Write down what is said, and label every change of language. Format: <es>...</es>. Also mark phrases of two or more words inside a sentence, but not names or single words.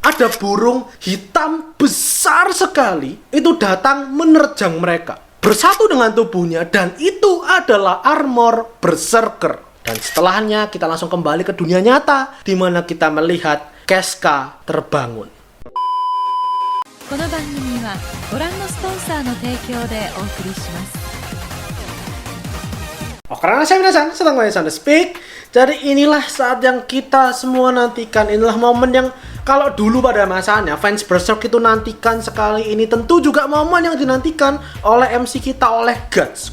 <id>ada burung hitam besar sekali itu datang menerjang mereka. Bersatu dengan tubuhnya, dan itu adalah armor berserker. Dan setelahnya kita langsung kembali ke dunia nyata, di mana kita melihat Casca terbangun.</id> <ja>この番組はご覧のスポンサーの提供でお送りします。</ja> <id>Oke, karena saya minasan, sedang Minasan Speak. Jadi inilah saat yang kita semua nantikan. Inilah momen yang kalau dulu pada masanya fans Berserk itu nantikan sekali. Ini tentu juga momen yang dinantikan oleh MC kita, oleh Guts.</id>